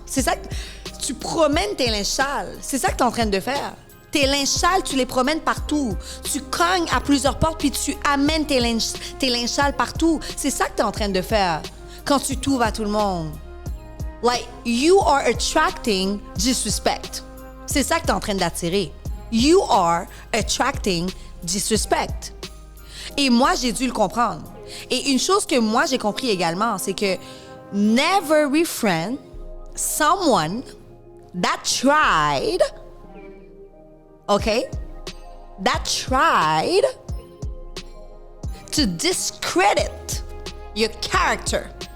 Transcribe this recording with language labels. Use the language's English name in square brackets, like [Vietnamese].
[French] C'est ça que tu promènes tes linges sales. C'est ça que tu es en train de faire. Tes linges sales, tu les promènes partout. Tu cognes à plusieurs portes puis tu amènes tes linges sales partout. C'est ça que tu es en train de faire quand tu t'ouvres à tout le monde. [English] Like, you are attracting disrespect. [French] C'est ça que tu es en train d'attirer. [English] You are attracting disrespect. [French] Et moi, j'ai dû le comprendre. Et une chose que moi, j'ai compris également, c'est que [English] never befriend someone that tried, okay, that tried to discredit your character.